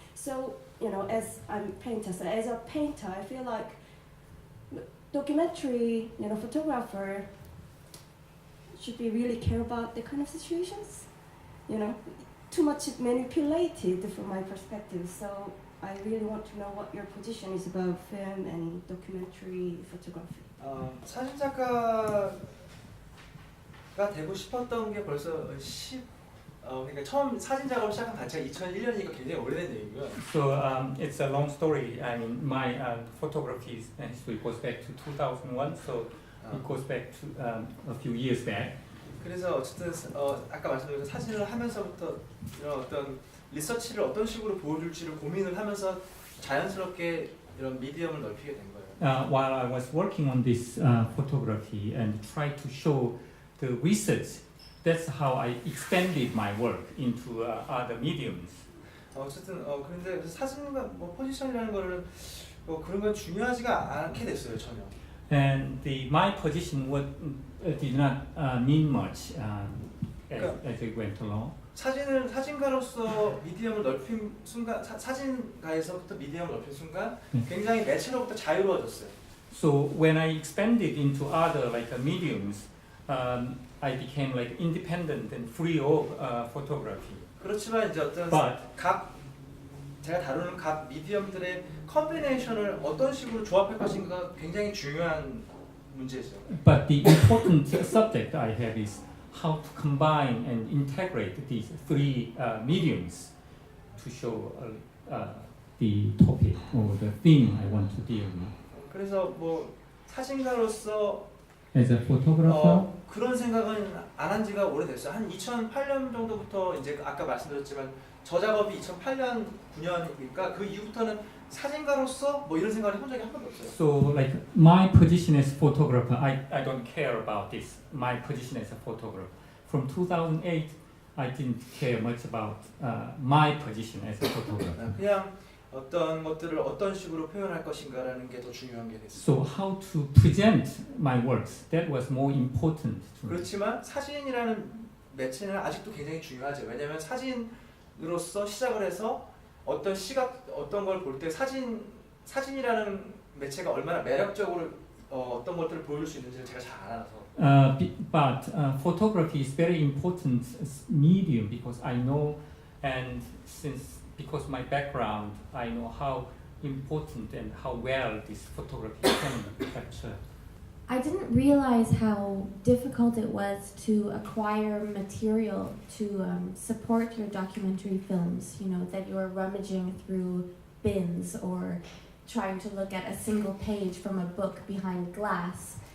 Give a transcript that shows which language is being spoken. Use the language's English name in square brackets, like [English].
[English] So, as I'm a painter, so as a painter, I feel like documentary, photographer should be really care about the kind of situations, too much manipulated from my perspective. So I really want to know what your position is about film and documentary photography. [Korean] 사진 작가가 되고 싶었던 게 벌써 그러니까 처음 사진 작업을 시작한 단체가 2001년이니까 굉장히 오래된 얘기고요. [English] So it's a long story. I mean, my photography history goes back to 2001. So it goes back to a few years back. [Korean] 그래서 어쨌든 아까 말씀드린 사진을 하면서부터 이런 어떤 리서치를 어떤 식으로 보여줄지를 고민을 하면서 자연스럽게 이런 미디엄을 넓히게 된 거예요. [English] While I was working on this photography and tried to show the research, that's how I extended my work into other mediums. [Korean] 어쨌든 그런데 사진과 뭐 포지션이라는 거를 그런 건 중요하지가 않게 됐어요 전혀. [English] And my position did not mean much as it went along. [Korean] 사진가로서 미디엄을 넓힌 순간, 사진가에서부터 미디엄을 넓힌 순간 굉장히 매체로부터 자유로워졌어요. [English] So when I expanded into other mediums, I became like independent and free of photography. [Korean] 그렇지만 이제 어떤 [English] But [Korean] 제가 다루는 각 미디엄들의 컨비네이션을 어떤 식으로 조합할 것인가 굉장히 중요한 문제죠. [English] But the important subject I have is how to combine and integrate these three mediums to show the topic or the theme I want to deal with. [Korean] 그래서 뭐 사진가로서 [English] As a photographer, [Korean] 그런 생각은 안 한 지가 오래됐어요. 한 2008년 정도부터 이제 아까 말씀드렸지만 저 작업이 2008년, 9년이니까 그 이후부터는 사진가로서 뭐 이런 생각을 해본 적이 한 번도 없어요. [English] so like my position as photographer, I don't care about this. My position as a photographer. From 2008, I didn't care much about my position as a photographer. [Korean] 그냥 어떤 것들을 어떤 식으로 표현할 것인가라는 게 더 중요한 게 됐어요. [English] So how to present my works, that was more important to me. [Korean] 그렇지만 사진이라는 매체는 아직도 굉장히 중요하죠. 왜냐하면 사진으로서 시작을 해서 어떤 시각, 어떤 걸 볼 때 사진이라는 매체가 얼마나 매력적으로 어떤 것들을 보여줄 수 있는지를 제가 잘 알아서. [English] But photography is very important medium because I know, and because my background, I know how important and how well this photography can capture. I didn't realize how difficult it was to acquire material to support your documentary films, you know, that you're rummaging through bins or trying to look at a single page from a book behind glass.